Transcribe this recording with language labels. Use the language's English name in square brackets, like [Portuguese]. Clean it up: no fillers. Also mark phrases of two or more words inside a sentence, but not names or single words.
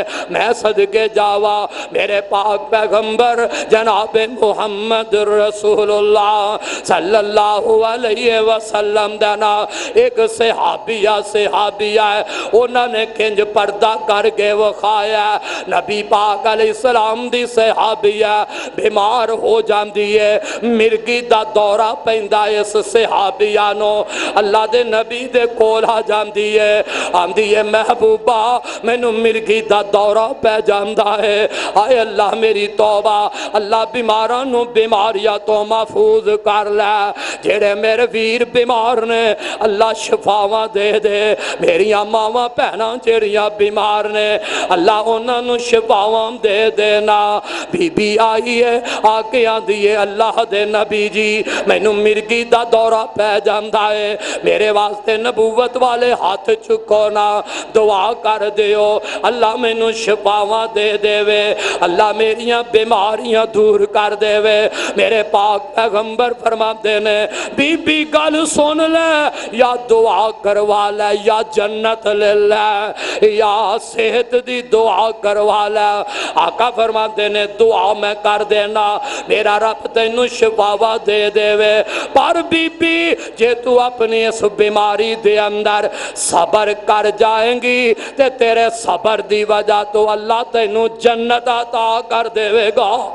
[Punjabi] میں صدقے جاوا میرے پاک پیغمبر جناب [Arabic] محمد رسول اللہ صلی اللہ علیہ وسلم [Punjabi] دینا ایک صحابیہ ہے، انہوں نے کنج پردہ کر کے وخا فرمایا نبی پاک [Arabic] علیہ السلام [Punjabi] دی صحابی ہے بیمار ہو جاندی ہے مرگی دا دورہ پیندا اس صحابیہ نو اللہ دے نبی دے کول آ جاندی ہے آندی ہے محبوبہ مینوں مرگی دا دورہ پہ جاندا ہے آئے اللہ میری توبہ اللہ بیماراں نو بیماریاں تو محفوظ کر لے جڑے میرے ویر بیمار نے اللہ شفاواں دے دے میریاں ماواں بہناں جڑیاں بیمار نے اللہ انہاں نو شفاواں دے دینا بی بی آئی ہے آ کے آندی ہے اللہ دے نبی جی مینوں مرگی دا دورہ پہ جاندا ہے میرے واسطے نبوت والے ہاتھ چکو نا دعا کر دیو اللہ مینوں شفاواں دے دے وے اللہ میریاں بیماریاں دور کر دے وے میرے پاک پیغمبر فرماتے نے بی بی گل سن لے یا دعا کروا لے یا جنت لے لے یا صحت دی دعا کروا لے آقا فرماتے نے دعا میں کر دینا میرا رب تینوں شفاوا دے دے وے پر بی بی جے تو اپنی اس بیماری دے اندر صبر کر جائیں گی تے تیرے صبر دی وجہ تو اللہ تینوں جنت عطا کر دے گا